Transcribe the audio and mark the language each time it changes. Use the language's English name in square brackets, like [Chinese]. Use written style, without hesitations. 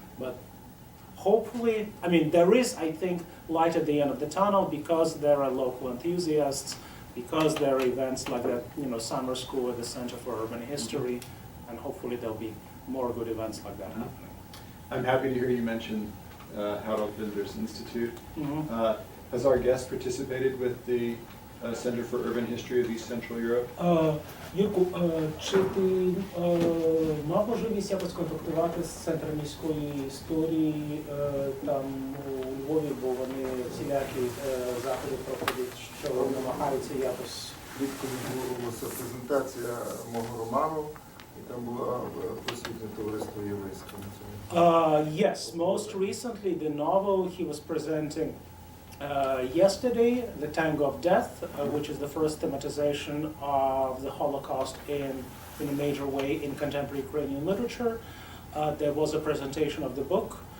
[English] But hopefully, there is, I think, light at the end of the tunnel because there are local enthusiasts, because there are events like that, summer school at the Center for Urban History, and hopefully there'll be more good events like that happening. I'm happy to hear you mention Harold Binder's Institute. Mm-hmm. Has our guest participated with the Center for Urban History of East Central Europe? [Ukrainian] Юрку, чи ти мав можливість якось контактувати з Центром міської історії там у Львові, бо вони всілякі заходи проходять, що намагаються якось? Влітку відбулася презентація мого роману, і там було присутнє товариство єврейське на цьому. [English] Yes, most recently the novel he was presenting yesterday, The Tango of Death, which is the first thematization of the Holocaust in a major way in contemporary Ukrainian literature. There was a presentation of the book.